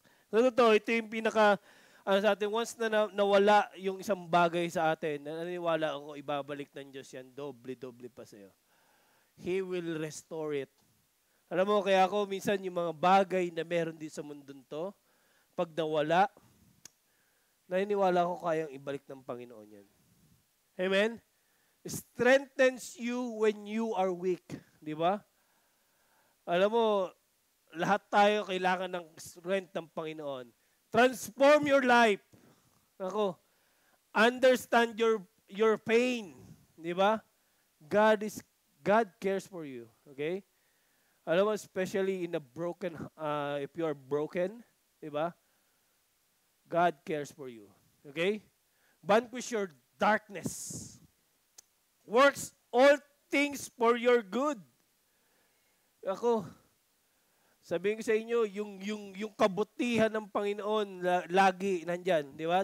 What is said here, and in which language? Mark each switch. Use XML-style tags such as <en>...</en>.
<tl>Ito yung sa atin, once na nawala yung isang bagay sa atin, naniniwala ako, ibabalik ng Diyos yan, doble-doble pa sa'yo.</tl> <en>He will restore it.</en> <tl>Alam mo, kaya ako, minsan yung mga bagay na meron din sa mundong to, pag nawala, naniniwala ako kayang ibalik ng Panginoon yan. Amen?</tl> <en>Strengthens you when you are weak.</en> <tl>Di ba? Alam mo, lahat tayo kailangan ng strength ng Panginoon.</tl> <en>Transform your life. Ako, understand your pain.</en> <tl>Di ba?</tl> <en>God cares for you. Okay?</en> <tl>Alam mo,</tl> <en>especially in a broken, if you are broken, di ba? God cares for you. Okay? Vanquish your darkness. Works all things for your good.</en> <tl>Ako, sabihin ko sa inyo, yung kabutihan ng Panginoon lagi nandyan, di ba?</tl>